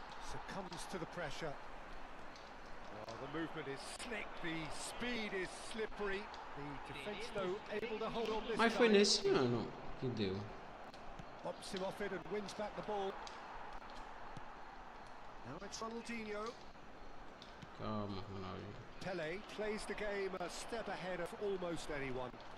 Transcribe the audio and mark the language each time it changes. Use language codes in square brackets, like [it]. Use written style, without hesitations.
[en] Succumbs to the pressure. Oh, the movement is slick, the speed is slippery. The defense though able to hold on this. [pt] Mas foi nesse ano que deu. [en] Bumps him off it and wins back the ball. Now it's Ronaldinho. [pt] Calma, Ronaldo. [en] Pele plays the game a step ahead of almost anyone.